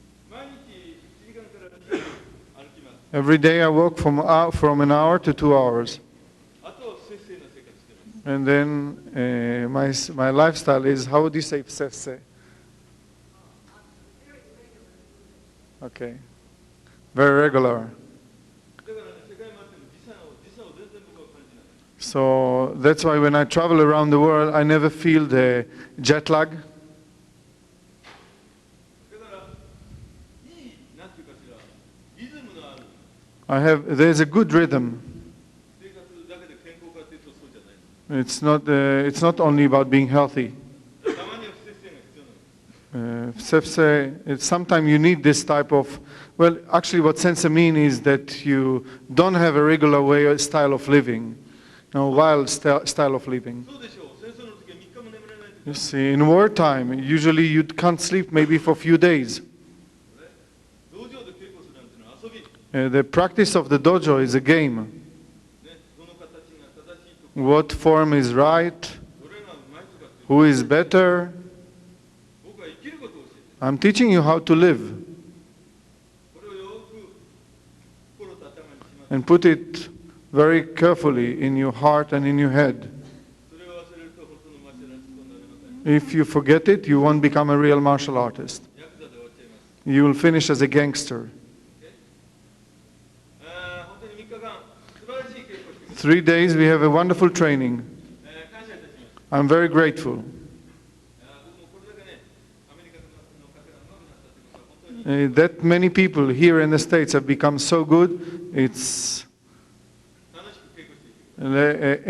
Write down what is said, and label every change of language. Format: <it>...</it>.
<ja>毎日1時間から2時間歩きます。</ja> <en>Every day I walk from an hour to 2 hours.</en> <ja>あと節制な生活してます。</ja> <en>And then my lifestyle is, how would you say psefse? Okay. Very regular.</en> <ja>だからね、世界回っても時差を全然僕は感じない。</ja> <en>So that's why when I travel around the world, I never feel the jet lag.</en> <ja>だからいいなんていうかしらリズムのある</ja> <en>There's a good rhythm.</en> <ja>生活だけで健康かっていうとそうじゃない。</ja> <en>It's not only about being healthy.</en> <ja>たまには不節制が必要なの。</ja> <en>Sensei, sometimes you need this type of, well, actually what sensei mean is that you don't have a regular way or style of living, wild style of living.</en> <ja>そうでしょう。戦争の時は3日も眠れない時</ja> <en>You see, in wartime, usually you can't sleep maybe for a few days.</en> <ja>道場で稽古するなんていうのは遊び。</ja> <en>The practice of the dojo is a game.</en> <ja>ね、どの形が正しいとか、</ja> <en>What form is right?</en> <ja>どれがうまいとかっていう。</ja> <en>Who is better?</en> <ja>僕は生きることを教えて。</ja> <en>I'm teaching you how to live</en> <ja>これをよく心と頭にします。</ja> <en>and put it very carefully in your heart and in your head.</en> <ja>それを忘れると本当のマシャランチとなれません。</ja> <en>If you forget it, you won't become a real martial artist.</en> <ja>ヤクザで終わっちゃいます。</ja> <en>You will finish as a gangster.</en> <ja>本当に3日間素晴らしい稽古をしてくださ</ja> <en>3 days we have a wonderful training.</en> <ja>い。感謝いたします。</ja> <en>I'm very grateful.</en> <ja>僕もこれだけね、アメリカの方が上手くなったということは本当に</ja> <en>That many people here in the States have become so good. It's</en> <ja>楽しく稽古していきます。</ja>